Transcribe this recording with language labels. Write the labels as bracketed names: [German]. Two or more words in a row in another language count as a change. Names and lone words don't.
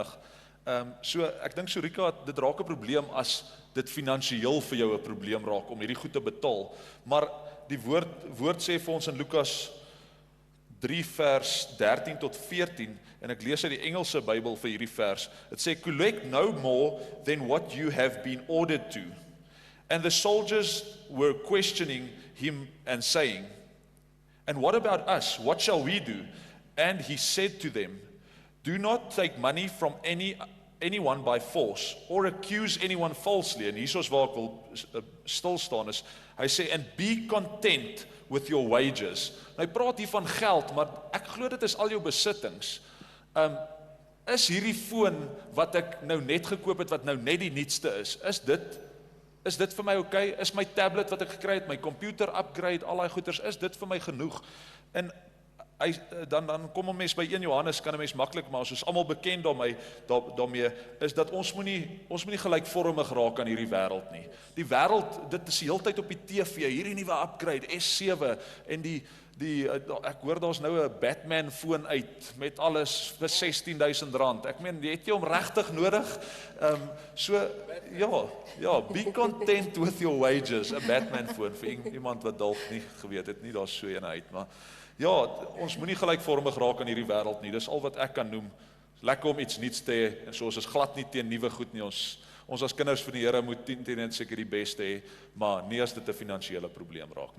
[Afrikaans] So ek dink Sorika, dit raak 'n probleem as dit finansiëel vir jou 'n probleem raak om hierdie goed te betaal. Maar die woord sê vir ons in Lukas 3 vers 13 tot 14 en ek lees uit die Engelse Bybel vir hierdie vers. Dit sê [English] collect no more than what you have been ordered to. And the soldiers were questioning him and saying, and what about us? What shall we do? And he said to them, do not take money from anyone by force or accuse anyone falsely. [Afrikaans] En hiersoos waar ek wil stil staan is, hy sê, [English] and be content with your wages. [Afrikaans] Nou hy praat hier van geld, maar ek glo dit is al jou besittings. Is hierdie foon wat ek nou net gekoop het, wat nou net die nuutste is dit vir my okay? Is my tablet wat ek gekry het, my [English] computer upgrade, [Afrikaans] al daai goeders, is dit vir my genoeg? En dan kom 'n mens by 1 Johannes, kan 'n mens maklik, maar ons is almal bekend daarmee, is dat ons moenie gelykvormig raak aan hierdie wêreld nie. Die wêreld, dit is die hele tyd op die TV, hierdie nuwe upgrade, S7, en ek hoor daar's nou 'n Batman foon uit, met alles vir R16,000. Ek meen, jy het jy hom regtig nodig? So, ja, [English] be content with your wages, [Afrikaans] 'n Batman foon, vir iemand wat dalk nie geweet het nie, daar's so een uit, maar ja, ons moenie gelykvormig raak aan hierdie wêreld nie. Dis al wat ek kan noem. Lekker om iets nuuts te hê en so ons is glad nie teen nuwe goed nie. Ons as kinders van die Here moet teen seker die beste hê, maar nie as dit 'n finansiële probleem raak nie.